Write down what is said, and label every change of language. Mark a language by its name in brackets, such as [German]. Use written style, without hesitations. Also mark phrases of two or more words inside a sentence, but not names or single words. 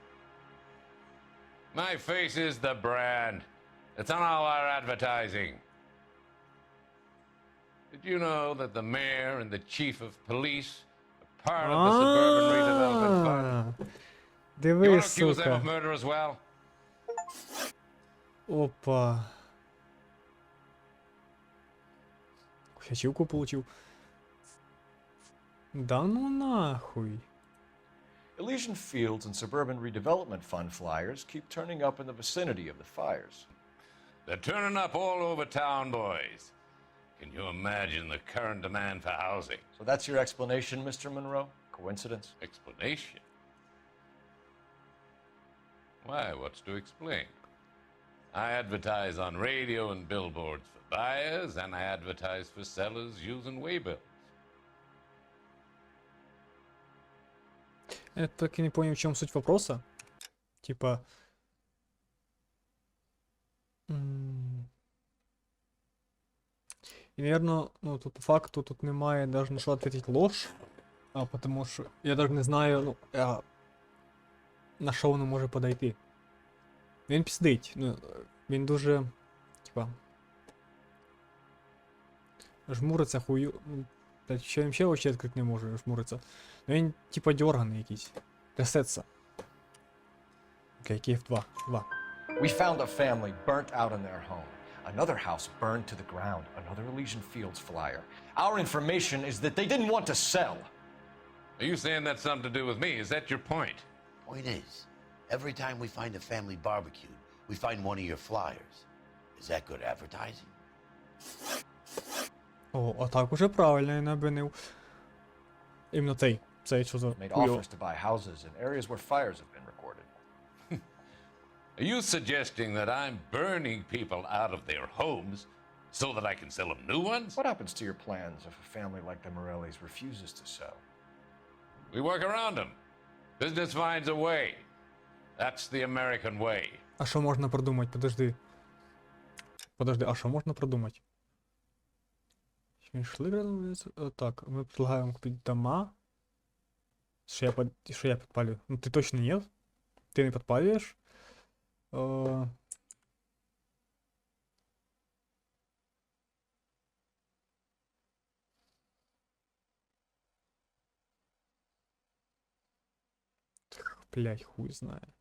[English] My face is the brand. It's on all our advertising. Did you know that the mayor and the chief of police are part of the suburban redevelopment fund? You [Ukrainian] Дивись, [English] want to accuse them [Ukrainian] сука. [English] of murder as well? [Russian] Опа. Ячівку получил. Да ну нахуй. [English] Elysian Fields and Suburban Redevelopment Fund flyers keep turning up in the vicinity of the fires. They're turning up all over town, boys. Can you imagine the current demand for housing? So that's your explanation, Mr. Monroe? Coincidence? Explanation? Why, what's to explain? I advertise on radio and billboards for buyers, and I advertise for sellers using waybills. [Russian] Я так и не понял, в чем суть вопроса. Типа... И, наверное, ну, тут по факту тут немає даже на що ответить ложь. [Ukrainian] Потому що я даже не знаю, ну, на що воно може подойти. Він піздить, ну, він дуже, типа... Жмуриться хую... Та ще він ще очі відкрити не може, жмуриться. Ну він, типа, дерганий якийсь. Трясеться. Окей, Київ 2. [English] We found a family burnt out in their home. Another house burned to the ground. Another Elysian Fields flyer. Our information is that they didn't want to sell. Are you saying that's something to do with me? Is that your point? Point is, every time we find a family barbecue, we find one of your flyers. Is that good advertising? [Russian] О, а так уже правильно я набинив. [Ukrainian] Іменно цей що за [English] Made [Ukrainian] хуйо. [English] offers to buy houses in areas where fires have been recorded. Are you suggesting that I'm burning people out of their homes so that I can sell them new ones? What happens to your plans if a family like the Morellis refuses to sell? We work around them. Business finds a way. That's the American way. [Ukrainian] А що можна продумати? Подожди, а що можна продумати? Так, ми предлагаємо купити дома. Що я підпалюю? Ну ти точно ні? Ти не підпалюєш? Блять, хуй знає.